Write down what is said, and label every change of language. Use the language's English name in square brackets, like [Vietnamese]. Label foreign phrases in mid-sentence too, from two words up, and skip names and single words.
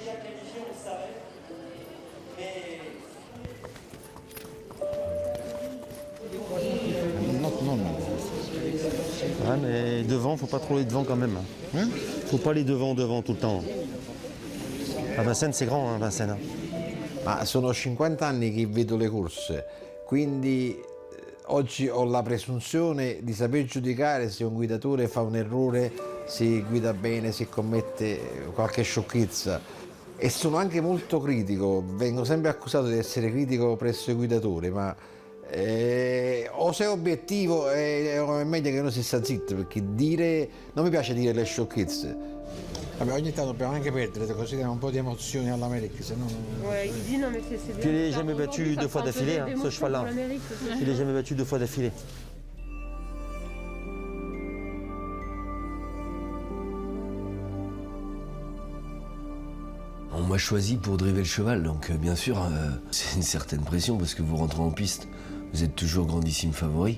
[French] Ouais, mais devant, faut pas trop aller devant quand même. Hein? Faut pas aller devant tout le temps. À Vincennes, c'est grand, hein, Vincennes. [Italian] Ma sono 50 anni che vedo le corse, quindi oggi ho la presunzione di saper giudicare se un guidatore fa un errore si guida bene, si commette qualche sciocchezza. E sono anche molto critico, vengo sempre accusato di essere critico presso i guidatori, ma o sei obiettivo è meglio che uno si sta zitto, perché non mi piace dire le sciocchezze. Vabbè, ogni tanto dobbiamo anche perdere, così diamo un po' di emozioni all'Amérique, [French] sinon... Ouais, il dit non mais c'est bien. Puis il n'est jamais battu 2 fois d'affilée, hein, ce cheval-là. Il n'est jamais battu 2 fois d'affilée. On m'a choisi pour driver le cheval, donc bien sûr, c'est une certaine pression parce que vous rentrez en piste, vous êtes toujours grandissime favori.